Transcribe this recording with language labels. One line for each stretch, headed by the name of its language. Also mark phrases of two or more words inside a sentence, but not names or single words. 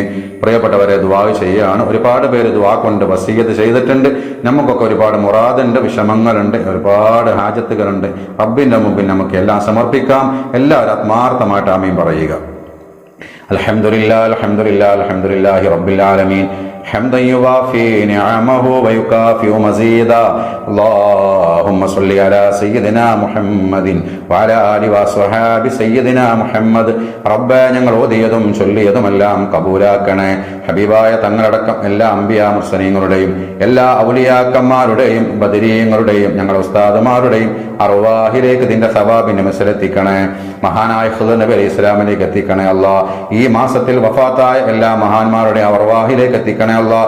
Malayalam: പ്രിയപ്പെട്ടവരെ, ദുആ ചെയ്യാണ്. ഒരുപാട് പേര് ദുആ കൊണ്ട് വസിയ്യത്ത് ചെയ്തിട്ടുണ്ട്. നമുക്കൊക്കെ ഒരുപാട് മുറാദുണ്ട്, വിഷമങ്ങളുണ്ട്, ഒരുപാട് ഹാജത്തുകളുണ്ട്. റബ്ബിന്റെ മുമ്പിൽ നമുക്ക് എല്ലാം സമർപ്പിക്കാം. എല്ലാവരും ആത്മാർത്ഥമായിട്ട് ആമീൻ പറയുക.
Arabic: الحمد لله الحمد لله الحمد لله رب العالمين حمدا يوافي نعمه ويكافئ مزيدا اللهم صل على سيدنا محمد وعلى آله وصحاب سيدنا محمد
Malayalam: റബ്ബേ, ഞങ്ങൾ ഓതിയതും ചൊല്ലിയതുമെല്ലാം കബൂലാക്കണേ. ഹബീബായ തങ്ങളടക്കം എല്ലാ അംബിയാ മുർസലീങ്ങളുടെയും എല്ലാ ഔലിയാക്കന്മാരുടെയും ബദരീങ്ങളുടെയും ഞങ്ങളുടെ ഉസ്താദുമാരുടെയും അർവാഹിലേക്ക് ഇതിന്റെ സവാബിന്റെ മെസലെത്തിക്കണേ. മഹാനായ ഖുദർ നബി അലൈഹി ഇസ്ലാമിലേക്ക് എത്തിക്കണേ അല്ലാഹ്. ഈ മാസത്തിൽ വഫാത്തായ എല്ലാ മഹാന്മാരുടെ അർവാഹിലേക്ക് എത്തിക്കണേ അല്ലാഹ്.